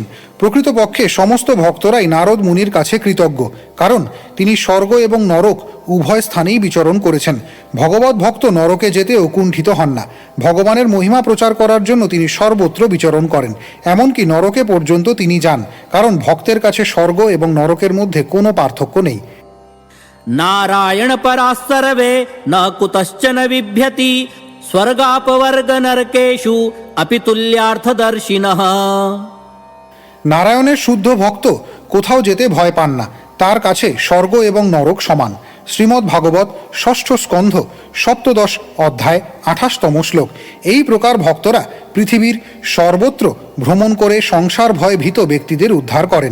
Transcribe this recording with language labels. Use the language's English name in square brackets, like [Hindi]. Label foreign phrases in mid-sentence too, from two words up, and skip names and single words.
[Bangla] প্রকৃতপক্ষে সমস্ত ভক্তরাই নারদ মুনির কাছে কৃতজ্ঞ, কারণ তিনি স্বর্গ এবং নরক উভয় স্থানেই বিচরণ করেছেন। ভগবত ভক্ত নরকে যেতেও কুণ্ঠিত হন না। ভগবানের মহিমা প্রচার করার জন্য তিনি সর্বত্র বিচরণ করেন, এমনকি নরকে পর্যন্ত তিনি যান, কারণ ভক্তের কাছে স্বর্গ এবং নরকের মধ্যে কোনো পার্থক্য নেই। [Sanskrit] नारायण पराः सर्वे न कुतश्चन बिभ्यति स्वर्गापवर्ग नरकेषु अपि तुल्यार्थदर्शिनः। [Bangla] নারায়ণের শুদ্ধ ভক্ত কোথাও যেতে ভয় পান না, তার কাছে স্বর্গ এবং নরক সমান। শ্রীমদ্ ভাগবত ষষ্ঠ স্কন্ধ সপ্তদশ অধ্যায় 28তম শ্লোক। এই প্রকার ভক্তরা পৃথিবীর সর্বত্র ভ্রমণ করে সংসার ভয় ভীত ব্যক্তিদের উদ্ধার করেন।